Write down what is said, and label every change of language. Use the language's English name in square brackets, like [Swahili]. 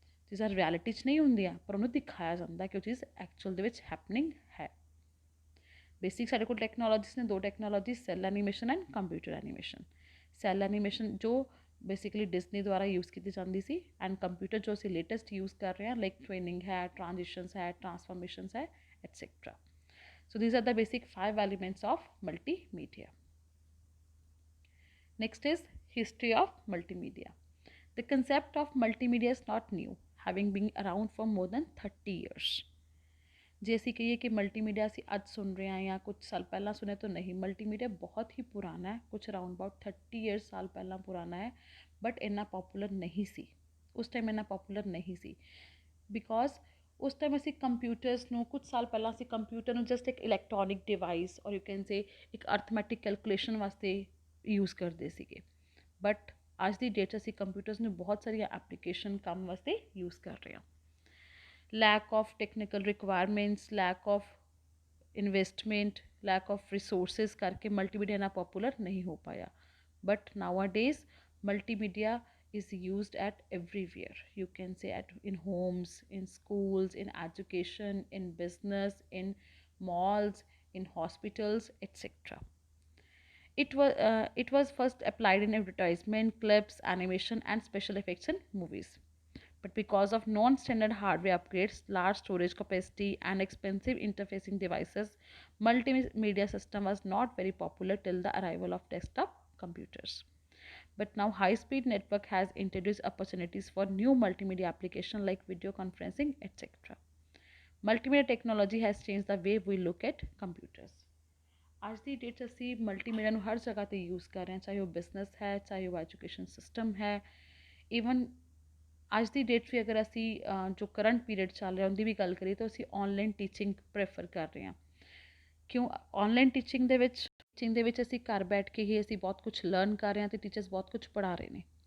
[Punjabi] ਜਿਸ ਤਰ੍ਹਾਂ ਰਿਐਲਿਟੀ 'ਚ ਨਹੀਂ ਹੁੰਦੀਆਂ ਪਰ ਉਹਨੂੰ ਦਿਖਾਇਆ ਜਾਂਦਾ ਕਿ ਉਹ ਚੀਜ਼ ਐਕਚੁਅਲ ਦੇ ਵਿੱਚ ਹੈਪਨਿੰਗ ਹੈ. ਬੇਸਿਕ ਸਾਡੇ ਕੋਲ ਟੈਕਨੋਲੋਜੀਸ ਨੇ, ਦੋ technology, cell animation and computer animation. Cell animation ਜੋ ਬੇਸਿਕਲੀ ਡਿਜ਼ਨੀ ਦੁਆਰਾ ਯੂਜ਼ ਕੀਤੀ ਜਾਂਦੀ ਸੀ, ਐਂਡ ਕੰਪਿਊਟਰ ਜੋ ਅਸੀਂ ਲੇਟੈਸਟ ਯੂਜ਼ ਕਰ ਰਹੇ ਹਾਂ ਲਾਈਕ ਟ੍ਰੇਨਿੰਗ ਹੈ, ਟ੍ਰਾਂਜੀਸ਼ਨਸ ਹੈ, ਟ੍ਰਾਂਸਫੋਰਮੇਸ਼ਨਸ ਹੈ, et cetera. [English] So these are the basic 5 elements of multimedia. Next is history of multimedia. The concept of multimedia is not new, having been around for more than 30 years. [Punjabi] ਜੇ ਅਸੀਂ ਕਹੀਏ ਕਿ ਮਲਟੀਮੀਡੀਆ ਅਸੀਂ ਅੱਜ ਸੁਣ ਰਹੇ ਹਾਂ ਜਾਂ ਕੁਝ ਸਾਲ ਪਹਿਲਾਂ ਸੁਣਿਆ ਤਾਂ ਨਹੀਂ, ਮਲਟੀਮੀਡੀਆ ਬਹੁਤ ਹੀ ਪੁਰਾਣਾ ਹੈ, ਕੁਝ ਅਰਾਊਂਡ ਅਬਾਊਟ 30 ਈਅਰਸ ਸਾਲ ਪਹਿਲਾਂ ਪੁਰਾਣਾ ਹੈ, ਬਟ ਇੰਨਾ ਪੋਪੂਲਰ ਨਹੀਂ ਸੀ ਉਸ ਟਾਈਮ, ਇੰਨਾ ਪੋਪੂਲਰ ਨਹੀਂ ਸੀ ਬਿਕੋਜ਼ ਉਸ ਟਾਈਮ ਅਸੀਂ ਕੰਪਿਊਟਰਸ ਨੂੰ, ਕੁਝ ਸਾਲ ਪਹਿਲਾਂ ਅਸੀਂ ਕੰਪਿਊਟਰ ਨੂੰ ਜਸਟ ਇੱਕ ਇਲੈਕਟ੍ਰੋਨਿਕ ਡਿਵਾਈਸ ਔਰ ਯੂ ਕੈਨ ਸੇ ਇੱਕ ਅਰਥਮੈਟਿਕ ਕੈਲਕੂਲੇਸ਼ਨ ਵਾਸਤੇ ਯੂਜ਼ ਕਰਦੇ ਸੀਗੇ. ਬਟ ਅੱਜ ਦੀ ਡੇਟ ਅਸੀਂ ਕੰਪਿਊਟਰਸ ਨੂੰ ਬਹੁਤ ਸਾਰੀਆਂ ਐਪਲੀਕੇਸ਼ਨ ਕੰਮ ਵਾਸਤੇ ਯੂਜ਼ ਕਰ ਰਹੇ ਹਾਂ. [English] lack of technical requirements, lack of investment, lack of resources [Hindi] करके multimedia ना popular नहीं हो पाया. [English] But nowadays multimedia is used at everywhere. You can say in homes, in schools, in education, in business, in malls, in hospitals, etc. It was first applied in advertisement, clips, animation, and special effects in movies. But because of non-standard hardware upgrades, large storage capacity, and expensive interfacing devices, multimedia system was not very popular till the arrival of desktop computers. But now high-speed network has introduced opportunities for new multimedia applications like video conferencing, etc. Multimedia technology has changed the way we look at computers. [Punjabi] ਅੱਜ ਦੀ date 'ਚ ਅਸੀਂ multimedia ਨੂੰ ਹਰ ਜਗ੍ਹਾ 'ਤੇ use ਕਰ ਰਹੇ ਹਾਂ, ਚਾਹੇ ਉਹ ਬਿਜ਼ਨਸ ਹੈ, ਚਾਹੇ ਉਹ ਐਜੂਕੇਸ਼ਨ ਸਿਸਟਮ ਹੈ। ਈਵਨ ਅੱਜ ਦੀ ਡੇਟ 'ਚ ਵੀ ਅਗਰ ਅਸੀਂ ਜੋ ਕਰੰਟ ਪੀਰੀਅਡ ਚੱਲ ਰਿਹਾ ਉਹਦੀ ਵੀ ਗੱਲ ਕਰੀਏ ਤਾਂ ਅਸੀਂ ਔਨਲਾਈਨ ਟੀਚਿੰਗ ਪ੍ਰੈਫਰ ਕਰ ਰਹੇ ਹਾਂ। ਕਿਉਂ? ਔਨਲਾਈਨ ਟੀਚਿੰਗ ਦੇ ਵਿੱਚ ਅਸੀਂ ਘਰ ਬੈਠ ਕੇ ਹੀ ਅਸੀਂ ਬਹੁਤ ਕੁਝ ਲਰਨ ਕਰ ਰਹੇ ਹਾਂ ਅਤੇ ਟੀਚਰਸ ਬਹੁਤ ਕੁਝ ਪੜ੍ਹਾ ਰਹੇ ਨੇ।